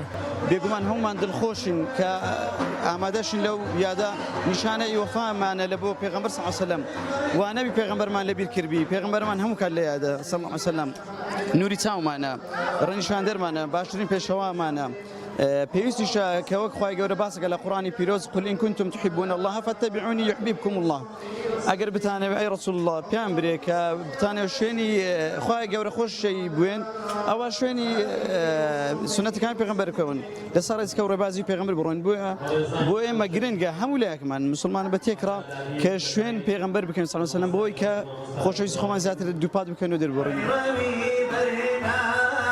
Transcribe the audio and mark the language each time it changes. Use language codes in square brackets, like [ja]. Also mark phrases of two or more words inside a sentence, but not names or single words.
[ckb] بێگومان هەمومان دڵخۆشین کە ئامادەشین لەو یادە نیشانەی وەفامانە لە بۆ پێغەمبەر [ar] صلی الله عليه وسلم، [ckb] وانەبی پێغەمبەرمان لەبیر کردبی، پێغەمبەرمان هەموو کات لە یادە [ar] صلی الله عليه وسلم، [ckb] نوری چاومانە، ڕەنیشاندەرمانە، باشترین پێشەوامانە. پێویستیشە کە وەک خوای گەورە باسەکە لە قورئانی پیرۆز [ar] قل إن كنتم تحبون الله فاتبعوني يحببكم الله. [ckb] ئەگەر بتانەوێ ئەی ڕەسوڵ الله پیان برێ کە بتانەوێ شوێنی خوای گەورە خۆشی بوێن، ئەوە شوێنی سنەتەکانی پێغەمبەر بکەون، لەسەر ڕێزکە و ڕێبازی پێغەمبەر بڕۆین. بۆ ئێمە گرنگە هەموو لایەکمان مسلمان بە تێکڕا کە شوێن پێغەمبەر بکەین [ar] صلی الله عليه وسلم، [ckb] بۆی کە خۆشەویستی خۆمان زیاتر دووپات بکەین و دەربڕین.